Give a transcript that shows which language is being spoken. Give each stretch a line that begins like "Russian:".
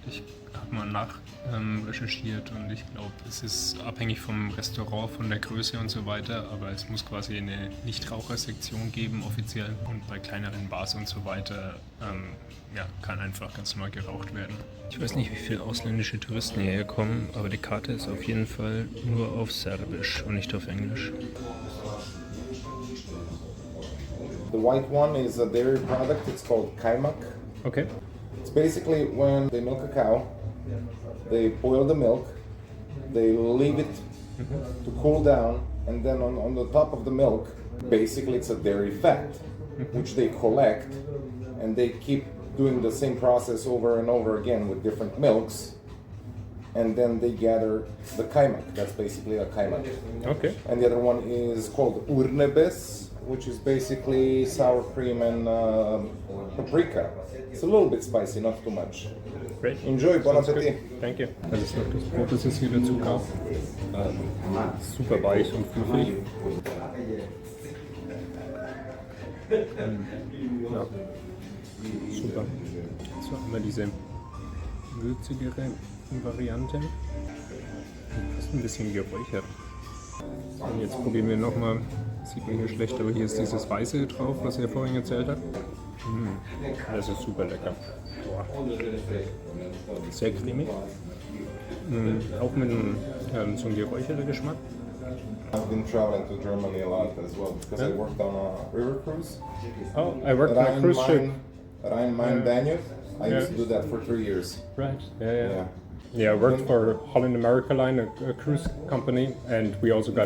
German: Ich habe mal recherchiert und ich glaube, es ist abhängig vom Restaurant, von der Größe und so weiter, aber es muss quasi eine Nichtrauchersektion geben, offiziell, und bei kleineren Bars und so weiter kann einfach ganz normal geraucht werden. Ich weiß nicht, wie viele ausländische Touristen hierher kommen, aber die Karte ist auf jeden Fall nur auf Serbisch und nicht auf Englisch.
English: The white one is a dairy product, it's called kaymak. Okay. It's basically when they milk a cow, they boil the milk, they leave it to cool down, and then on the top of the milk, basically it's a dairy fat, which they collect, and they keep doing the same process over and over again with different milks, and then they gather the kaymak. That's basically a kaymak. Okay. And the other one is called urnebes, which is basically sour cream and paprika. It's a little bit spicy, not too much. Great. Enjoy, bon appetit. Thank you.
German: Das ist noch das Brot, das es hier dazu gab. Super weich und fluffig. Ja. Super. So haben wir diese würzigere Variante. Fast ein bisschen geräuchert. Und jetzt probieren wir nochmal, sieht man hier schlecht, aber hier ist dieses Weiße drauf, was er vorhin erzählt hat. Das ist super lecker. Boah. Sehr cremig. Auch mit so einem geräucherten Geschmack.
English: I've been traveling to Germany a lot as well because I worked on a river cruise. Oh, I worked on a cruise ship. Rhein-Main-Danube. I used to do that for 3 years. Right. Yeah, I worked for Holland America Line, a cruise company, and we also got.